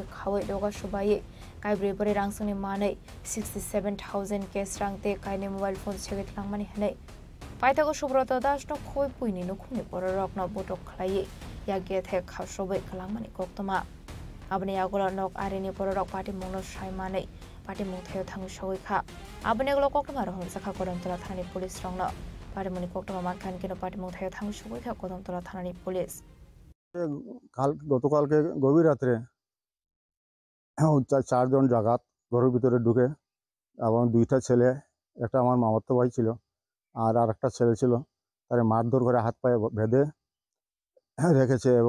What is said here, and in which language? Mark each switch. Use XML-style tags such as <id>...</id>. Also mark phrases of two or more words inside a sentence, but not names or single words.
<trp>खावै दगा सुबायै कायब्रै बरे रांसांनि मानै 67,000 केस रांते कायनि</trp> <en>mobile phone</en> <trp>सेगितलांमानि हनै पाइथागो सुब्रत दास न खय पुइनि नखुनि पररकन बटक खलायै यागे थे खासबै खलांमानि कक्तमा आबनि आगला नक आरिनि पररक पाटिमुंनो सायमानै पाटिमुं थायाव थांगु सगैखा आबनि आगला कक्तमा रहन साखा कदमतला थानानि पुलिस रंनो पाटिमुंनि कक्तमा मानखानकिनो पाटिमुं थायाव थांगु सगैखा कदमतला थानानि पुलिस</trp> <bn>গতকালকে গভীর রাত্রে চারজন ডাকাত ঘরের ভিতরে ঢুকে এবং দুইটা ছেলে একটা আমার মামাতো ভাই ছিল আর আরেকটা ছেলে ছিল তারে মারধর করে হাত পায়ে বেঁধে রেখেছে এবং</bn>